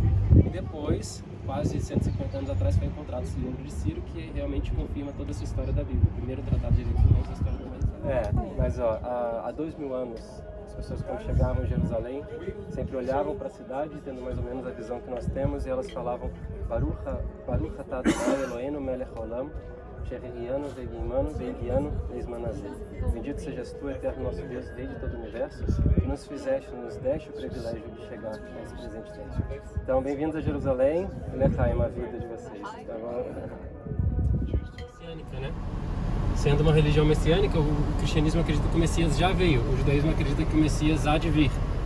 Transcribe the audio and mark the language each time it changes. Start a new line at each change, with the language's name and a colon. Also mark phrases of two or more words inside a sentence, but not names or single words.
Portuguese: E depois, quase 150 anos atrás, foi encontrado esse livro de Ciro, que realmente confirma toda essa história da Bíblia, o primeiro tratado de direitos humanos da história da humanidade. Mas há 2000 anos, as pessoas quando chegavam em Jerusalém, sempre olhavam para a cidade, tendo mais ou menos a visão que nós temos, e elas falavam
Hebrew: ברוך אתה ה' אלוהינו מלך העולם שהחיינו וקיימנו והגיענו לזמן הזה.
Portuguese: Bendito sejas tu, eterno nosso Deus, Rei de todo o universo, que nos deste o privilégio de chegar a esse presente tempo. Então, bem-vindos a Jerusalém, Lechaim, a vida de vocês. Tá bom? Messiânica, né? Sendo uma religião messiânica, o cristianismo acredita que o Messias já veio, o judaísmo acredita que o Messias há de vir.